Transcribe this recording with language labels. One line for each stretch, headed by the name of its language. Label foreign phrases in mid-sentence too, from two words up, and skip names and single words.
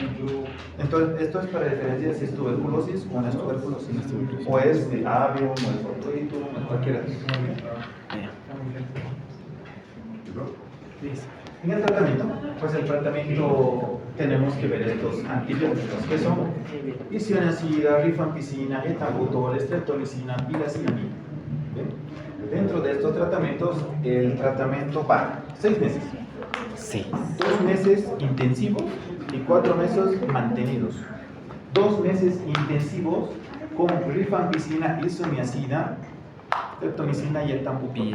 Spanish: Entonces, esto es para diferenciar si es tuberculosis o no es tuberculosis. O es de avium, o es fortuitum, o es cualquiera de esos. En el tratamiento, pues el tratamiento tenemos que ver estos antibióticos que son isoniazida, rifampicina, etambutol, streptomicina, pilacinamida. Dentro de estos tratamientos, el tratamiento va 6 meses. Sí. 2 meses intensivos y 4 meses mantenidos. 2 meses intensivos con rifampicina, isoniazida, streptomicina y etambutol.